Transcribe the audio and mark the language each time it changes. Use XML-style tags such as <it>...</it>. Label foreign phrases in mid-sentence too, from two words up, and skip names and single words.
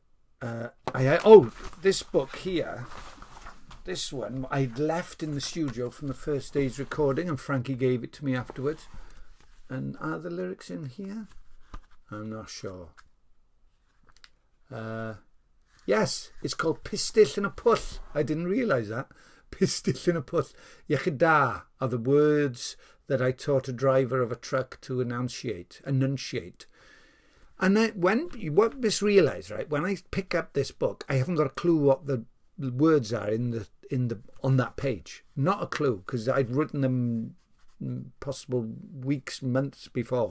<en>this book here... This one I'd left in the studio from the first day's recording, and Frankey gave it to me afterwards. And are the lyrics in here? I'm not sure. Yes, it's called Pistill yn y Pwll. I didn't realise that. Pistill yn y Pwll.</en> <cy>Iechyd da</cy> <en>are the words that I taught a driver of a truck to enunciate. And what this realised, right? When I pick up this book, I haven't got a clue what the words are on that page. Not a clue, because I'd written them possible weeks, months before.</en>